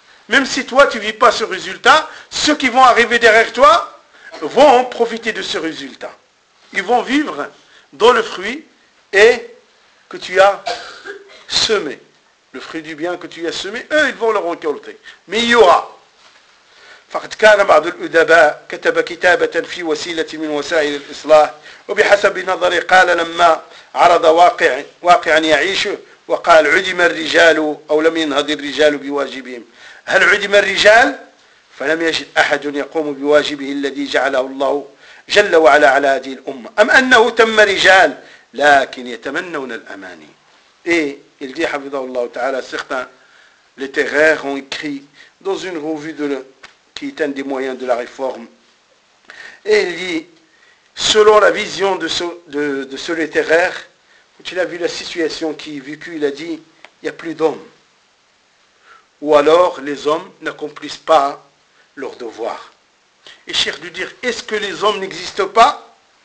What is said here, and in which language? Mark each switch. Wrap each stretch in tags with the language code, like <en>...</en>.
<fr>Même si toi, tu ne vis pas ce résultat, ceux qui vont arriver derrière toi vont en profiter de ce résultat. Ils vont vivre dans le fruit et que tu as semé. Le fruit du bien que tu as semé, eux, ils vont le récolter. Mais il y aura.</fr> <ar>فقد كان بعض الأدباء كتب كتابة في وسيلة من وسائل الإصلاح وبحسب نظري قال لما عرض واقعا يعيشه وقال عدم الرجال أو لم ينهض الرجال بواجبهم هل عدم الرجال فلم يجد أحد يقوم بواجبه الذي جعله الله جل وعلا على هذه الأمة أم أنه تم رجال لكن يتمنون الأماني إيه الذي حفظه الله تعالى</ar> <fr>certains littéraires ont écrit dans une revue de qui est un des moyens de la réforme. Et il dit, selon la vision de ce littéraire, quand il a vu la situation qui est vécue, il a dit, il n'y a plus d'hommes. Ou alors, les hommes n'accomplissent pas leurs devoirs. Et cherche de dire, est-ce que les hommes n'existent pas?</fr>